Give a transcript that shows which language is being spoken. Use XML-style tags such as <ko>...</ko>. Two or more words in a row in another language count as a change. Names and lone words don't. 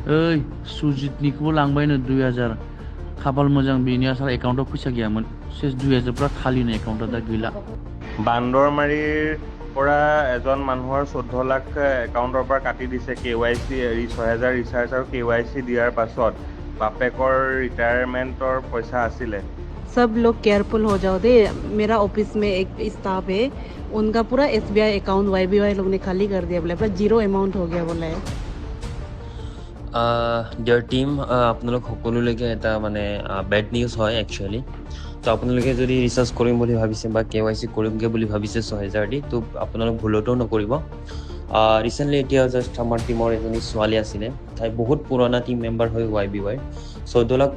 <brx>ओइ सुजितनिखौबो लांबायनो 2000 खाफाल मोजां बेनि आसार एकाउन्टाव फैसा गैयामोन सेस 2000 पुरा खालिनो एकाउन्टआ दा गैला</brx> <as>বান্দৰমাৰীৰ পৰা এজন মানুহৰ 14 লাখ একাউণ্টৰ পৰা কাটি দিছে KYC 6000 ৰিচাৰ্জ আৰু KYC দিয়াৰ পাছত বাপেকৰ ৰিটায়াৰমেণ্টৰ পইচা আছিলে</as> <hi>सब लोग केयरफुल हो जाओ दे मेरा ऑफिस में एक स्टाफ है उनका पूरा SBI अकाउंट YBY लोग ने खाली कर दिया बोले पूरा जीरो अमाउंट हो गया बोला है</hi> <en>dear team</en> <as>আপোনালোক সকলোলৈকে এটা মানে</as> <en>bad news</en> <as>হয় একচুৱেলি তো আপোনালোকে যদি ৰিচাৰ্জ কৰিম বুলি ভাবিছে বা KYC কৰিমগৈ বুলি ভাবিছে 6000 দি তো আপোনালোক ভুলতো নকৰিব ৰিচেণ্টলি এতিয়া জাষ্ট আমাৰ টিমৰ এজনী ছোৱালী আছিলে তাই বহুত পুৰণা</as> <en>team member</en> <as>হয় YBY 14 লাখ</as>